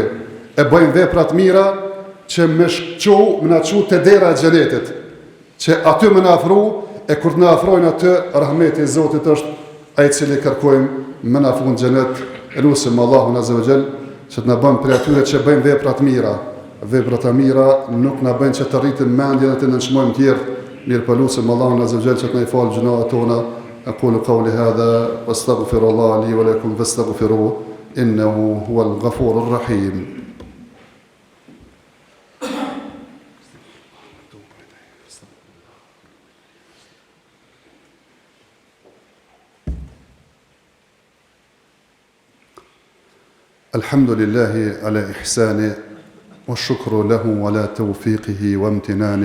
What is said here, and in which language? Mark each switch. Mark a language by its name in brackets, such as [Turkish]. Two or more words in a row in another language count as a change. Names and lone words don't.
[Albanian] E bëjmë vepra të mira që më na çu te dera e xhenetit, që aty më na afro, e kur të na afrojnë aty, rahmeti i Zotit është ai i cili kërkojmë më na afro në xhenet. Elusim Allahun [Arabic] عز وجل [Albanian] që të na bën prej atyre që bëjmë vepra të mira. Veprat e mira nuk na bëjnë që të rritim mendjen dhe të nënçmojmë tjerë. Mirë po lutem Allahun [Arabic] عز وجل [Albanian] që të na i falë gjunaat tona. [Arabic] أقول قولي هذا وأستغفر الله لي ولكم فاستغفروه إنه هو الغفور الرحيم. الحمد لله على إحسانه والشكر له على توفيقه وامتنانه